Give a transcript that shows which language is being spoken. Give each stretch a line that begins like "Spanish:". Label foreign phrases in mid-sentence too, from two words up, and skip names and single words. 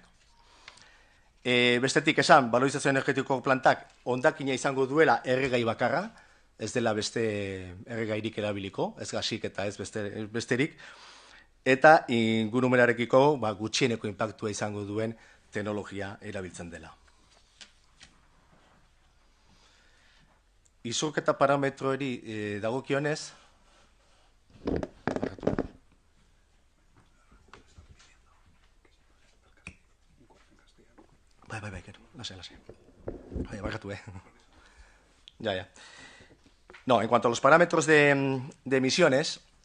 Basque: Bestetik esan, valorizazio energetiko plantak hondakina izango duela erregai bakarra, ez dela beste erregairik erabiliko, ez gasik eta ez besterik, eta ingurumenarekiko gutxieneko inpaktua izango duen teknologia erabiltzen dela. Isurketa parametroeri dagokionez,
Spanish: No, en cuanto a los parámetros de emisiones,